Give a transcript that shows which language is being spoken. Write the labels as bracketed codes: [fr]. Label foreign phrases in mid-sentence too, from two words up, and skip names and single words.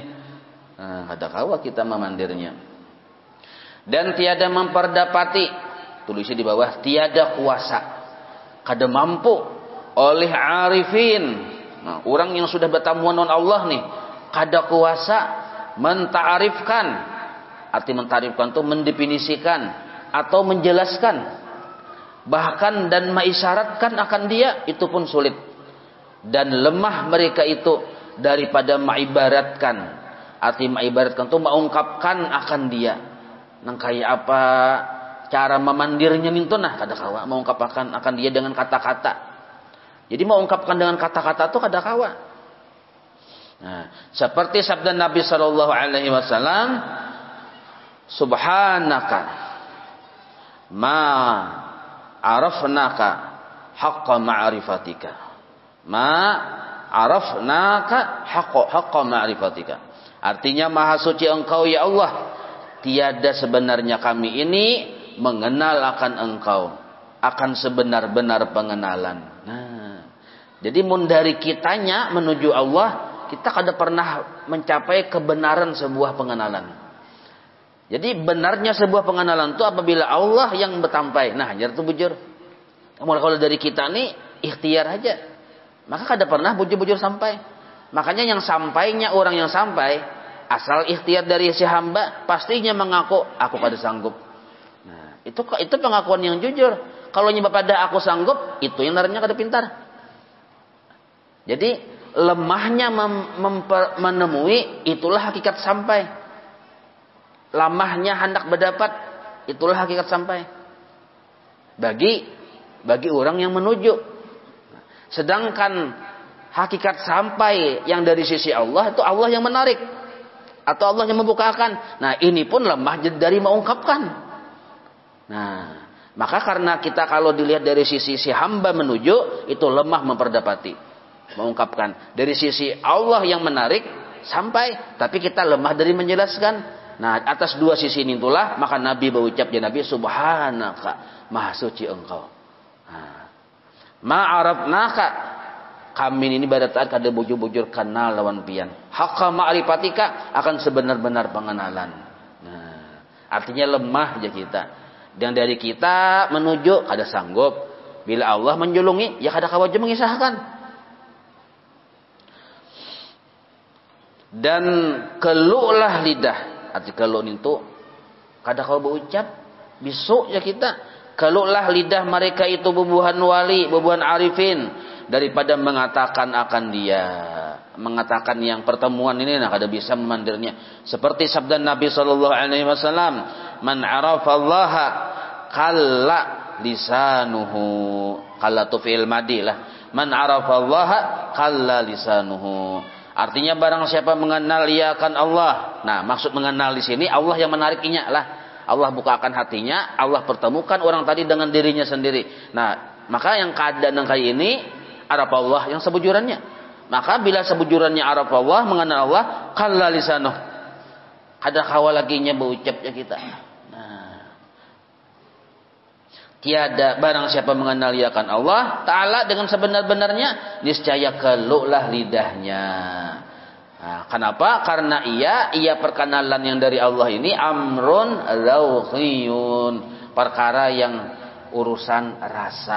[bjn] Nah, ada kawa kita memandirnya. Dan tiada memperdapati, tulisnya di bawah, tiada kuasa, kada mampu oleh arifin. Nah, orang yang sudah bertamuan dengan Allah nih, kada kuasa menta'arifkan. [id] Arti menta'arifkan itu mendefinisikan atau menjelaskan. Bahkan dan mengisyaratkan akan dia, itu pun sulit. Dan lemah mereka itu daripada mengibaratkan. Arti mengibaratkan itu mengungkapkan akan dia. [bjn] Nang kayak apa cara memandirnya itu kada kawa mengungkapkan akan dia dengan kata-kata. Jadi mengungkapkan dengan kata-kata itu kada kawa. [id] Nah, seperti sabda Nabi sallallahu alaihi wasallam, [ar] سبحانك ما عرفناك حق معرفتك. ما عرفناك حق معرفتك. [id] Artinya maha suci engkau ya Allah, tiada sebenarnya kami ini mengenal akan engkau, akan sebenar-benar pengenalan. [bjn] Nah, jadi mun dari kitanya menuju Allah, kita kada pernah mencapai kebenaran sebuah pengenalan. [id] Jadi benarnya sebuah pengenalan itu apabila Allah yang bertampai. Nah, [bjn] jar tu bujur. Kalau dari kita nih ikhtiar aja, maka kada pernah bujur-bujur sampai. Makanya yang sampainya orang yang sampai, asal ikhtiar dari si hamba, pastinya mengaku aku kada sanggup. Nah, itu pengakuan yang jujur. Kalau nyebab pada aku sanggup, itu yang naranya kada pintar. [id] Jadi lemahnya menemui, itulah hakikat sampai. [bjn] Lamahnya hendak berdapat, [id] itulah hakikat sampai. Bagi orang yang menuju. Sedangkan hakikat sampai yang dari sisi Allah, itu Allah yang menarik. Atau Allah yang membukakan. Nah, ini pun lemah dari mengungkapkan. Nah, maka karena kita kalau dilihat dari sisi si hamba menuju, itu lemah memperdapati, mengungkapkan. Dari sisi Allah yang menarik sampai, tapi kita lemah dari menjelaskan. Nah, atas dua sisi ini itulah maka Nabi berucap ya Nabi, subhanaka, maha suci engkau. [bjn] Ma'arafnaka, kami ini pada taat kada bujur-bujur kenal lawan pian. [ar] حق معرفتك, [id] akan sebenar-benar pengenalan. Nah, artinya lemah aja kita. Dan dari kita menuju kada sanggup. [bjn] Bila Allah menjulungi, ya kada kawajib mengisahkan. [id] Dan keluhlah lidah. [bjn] Arti keluh itu kada kau berucap, besok ya kita. [id] Keluhlah lidah mereka itu bubuhan wali, bubuhan arifin, [bjn] daripada mengatakan akan dia, mengatakan yang pertemuan ini nah kada bisa memandirnya. [id] Seperti sabda Nabi sallallahu alaihi wasallam, [ar] "من عرف الله كل لسانه." [bjn] Qalla tu [ar] فعل ماض [bjn] lah. [ar] من عرف الله كل لسانه. [id] Artinya barang siapa mengenal ia akan Allah. Nah, maksud mengenal di sini Allah yang menariknya lah. Allah bukakan hatinya, Allah pertemukan orang tadi dengan dirinya sendiri. [bjn] Nah, maka yang keadaan yang kayak ini [ar] عرف الله [bjn] yang sebujurannya. Maka bila sebujurannya [ar] عرف الله, [bjn] mengenal Allah, [ar] كل لسانه. [bjn] Kada kawal laginya berucapnya kita. [id] Nah, tiada barang siapa mengenal ia akan Allah Ta'ala dengan sebenar-benarnya, niscaya keluhlah lidahnya. Nah, kenapa? Karena ia perkenalan yang dari Allah ini [ar] أمر روحي, [id] perkara yang urusan rasa.